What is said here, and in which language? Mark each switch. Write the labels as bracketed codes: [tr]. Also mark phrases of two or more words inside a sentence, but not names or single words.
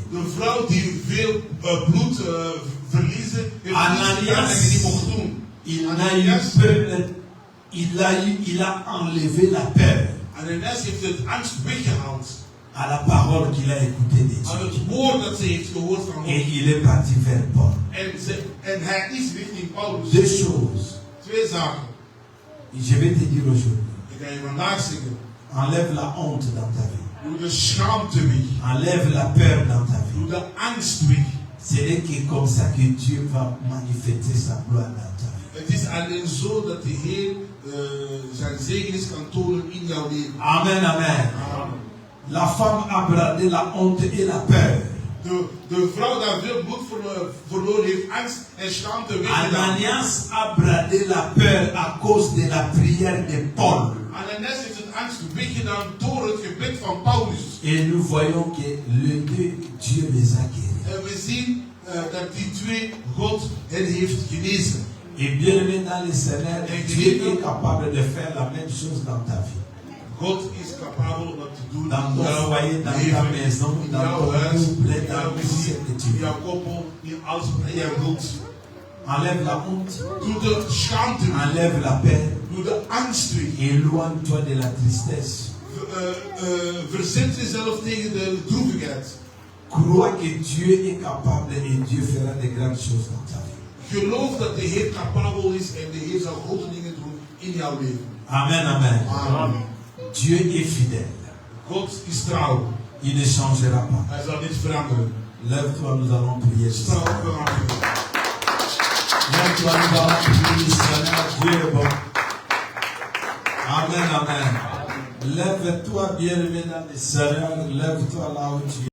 [nl] De vrouw die veel bloed verliezen, heeft Ananias, iets gedaan dat je niet mocht doen. [fr] Il n'a eu peur, il a enlevé la peur [nl] Ananias heeft het angst weggehaald [fr] à la parole qu'il a écoutée de [nl] aan [fr] Dieu. [nl] het woord dat ze heeft gehoord van [fr] Et [nl] God. [fr] il est parti vers Paul. [nl] En hij is richting Paulus. [fr] Deux choses. [nl] Twee zaken. [fr] Je vais te dire aujourd'hui. [nl] Ik ga je vandaag zeggen. [fr] Enlève la honte dans ta vie. [nl] Doe de schaamte weg. [fr] Enlève la peur dans ta vie. [nl] Doe de angst weg. [fr] Ce n'est que comme ça que Dieu va manifester sa gloire dans ta vie. [nl] Het is alleen zo dat de Heer zijn zegenis kan tonen in jouw leven. [fr] Amen, amen. [nl] Amen. [fr] La femme a bradé la honte et la peur. [nl] De vrouw die veel bloed verloren heeft, angst en schaamte weggedaan. [fr] Ananias a bradé la peur à cause de la prière de Paul. [nl] Ananias heeft het angst weggedaan door het gebed van Paulus. [fr] Et nous voyons que les deux, Dieu les a guéris. [nl] En we zien dat die twee God hen heeft genezen. [fr] Et bien aimé dans les Seigneur, Dieu est capable de faire la même chose dans ta vie. [nl] God is capabel om dat te doen. [fr] Dans ton foyer, dans ta maison, [nl] in [fr] dans [nl] jouw [fr] ton [nl] huis, [fr] couple, [nl] in [fr] dans [nl] jouw [fr] tout ce [nl] gezin, [fr] que tu [nl] in [fr] veux. [nl] jouw koppel, in alles wat jij doet. [fr] Enlève la honte, [nl] Doe de schaamte weg. [fr] enlève la peur, [nl] Doe de angst weg. [fr] éloigne-toi de la tristesse. [nl] Verzet jezelf tegen de droevigheid. [fr] Crois que Dieu est capable et Dieu fera de grandes choses dans ta vie. [nl] Geloof dat de Heer capabel is en de Heer zal grote dingen doen in jouw leven. [fr] Amen, amen. [nl] Amen. [fr] Dieu est fidèle. [nl] God is trouw. [fr] Il ne changera pas. [nl] Hij zal niet veranderen. [fr] Lève-toi, nous allons prier. [nl] Sta op, we gaan bidden. [fr] Lève-toi, nous allons prier. Seigneur, Dieu est bon. Amen, amen. Lève-toi, bien-aimé dans le Seigneur. Lève-toi là où tu es.